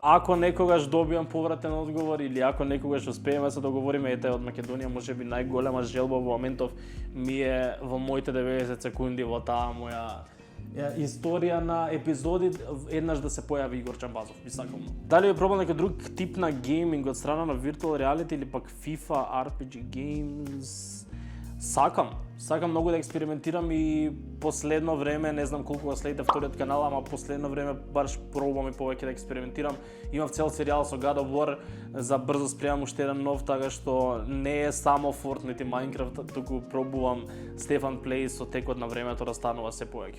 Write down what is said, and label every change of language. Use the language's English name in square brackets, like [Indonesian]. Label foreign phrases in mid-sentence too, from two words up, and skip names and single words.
[Macedonian] Ако некогаш добиам повратен одговор или ако некогаш успееме да се договориме, ете од Македонија можеби најголема желба во моментов ми е во моите 90 секунди во таа моја историја на епизоди еднаш да се појави Игор Џамбазов, би сакам. Дали би пробал некој друг тип на гейминг од страна на [English] virtual reality [Macedonian] или пак FIFA, [English] RPG games? [Macedonian] Сакам. Сакам многу да експериментирам и последно време, не знам колку го следите вториот канал, ама последно време баш пробувам и повеќе да експериментирам. Имав цел серијал со God of War, за брзо спремам уште еден нов, така што не е само Fortnite и Minecraft, туку пробувам Stefan Play со текот на времето да станува се повеќе.